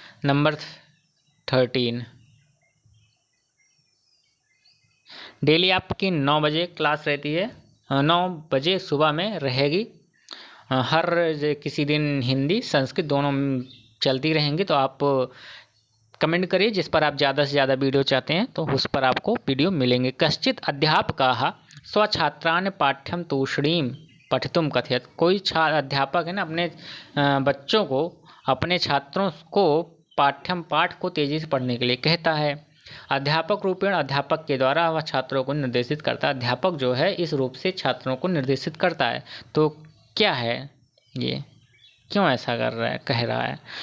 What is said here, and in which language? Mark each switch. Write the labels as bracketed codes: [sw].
[hi] Number 13, daily आपकी 9 बजे class रहती है, 9 बजे सुबह में रहेगी। हर किसी दिन हिंदी संस्कृत दोनों चलती रहेंगी। तो आप कमेंट करिए जिस पर आप ज़्यादा से ज़्यादा वीडियो चाहते हैं तो उस पर आपको वीडियो मिलेंगे। [sa] कश्चित अध्यापकाः स्वछात्रान् पाठ्यं तूष्णीं पठितुं कथयत्। [hi] कोई अध्यापक है ना अपने बच्चों को, अपने छात्रों को पाठ को तेज़ी से पढ़ने के लिए कहता है। अध्यापक रूपेण, अध्यापक के द्वारा वह छात्रों को निर्देशित करता है। अध्यापक जो है इस रूप से छात्रों को निर्देशित करता है। तो क्या है ये, क्यों ऐसा कर रहा है, कह रहा है?